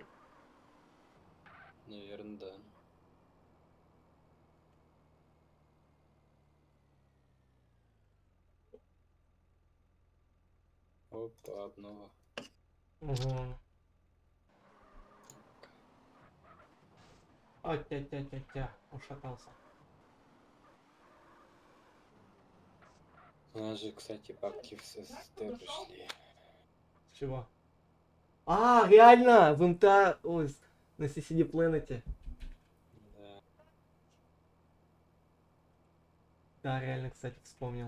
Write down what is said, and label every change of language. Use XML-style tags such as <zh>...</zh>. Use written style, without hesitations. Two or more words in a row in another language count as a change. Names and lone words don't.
<ru>Наверное, да. Опа, обнова. Угу. О, тя-тя-тя-тя, ушатался. У нас же, кстати, бабки в СССР пришли. С чего? А, реально! В МТА, ой, на CCD Planet. Да. Да, реально, кстати, вспомнил.</ru>